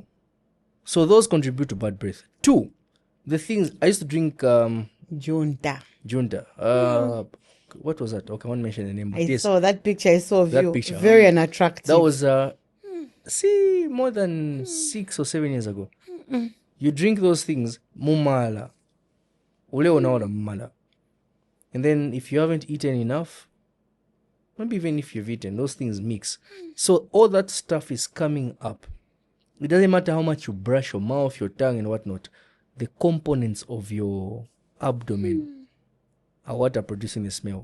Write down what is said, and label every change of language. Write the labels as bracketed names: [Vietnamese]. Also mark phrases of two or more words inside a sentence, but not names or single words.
[English] So those contribute to bad breath. 2, the things I used to drink Junta. what was that? Okay, I won't mention the name. But I saw that picture. I saw that you. picture. Very unattractive. That was more than 6 or 7 years ago. You drink those things, mumala. [Nyanja] Ule unaona mumala. [English] And then if you haven't eaten enough, maybe even if you've eaten, those things mix. So all that stuff is coming up. It doesn't matter how much you brush your mouth, your tongue, and whatnot. The components of your abdomen are what are producing the smell.